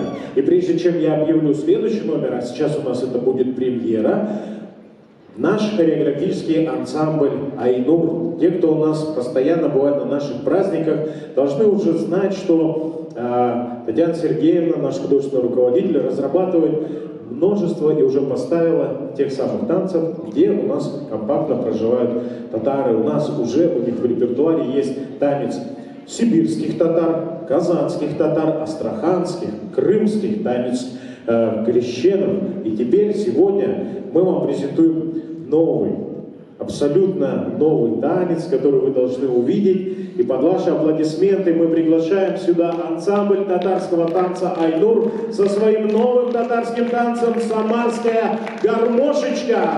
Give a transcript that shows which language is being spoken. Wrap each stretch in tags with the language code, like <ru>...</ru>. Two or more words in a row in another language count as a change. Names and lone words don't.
<ru>И прежде чем я объявлю следующий номер, а сейчас у нас это будет премьера, наш хореографический ансамбль «Айнур», те, кто у нас постоянно бывает на наших праздниках, должны уже знать, что Татьяна Сергеевна, наш художественный руководитель, разрабатывает множество и уже поставила тех самых танцев, где у нас компактно проживают татары. У нас уже у них в репертуаре есть танец сибирских татар, казанских татар, астраханских, крымских, танец крещенов. И теперь, сегодня, мы вам презентуем новый, абсолютно новый танец, который вы должны увидеть. И под ваши аплодисменты мы приглашаем сюда ансамбль татарского танца «Айнур» со своим новым татарским танцем «Самарская гармошечка».</ru>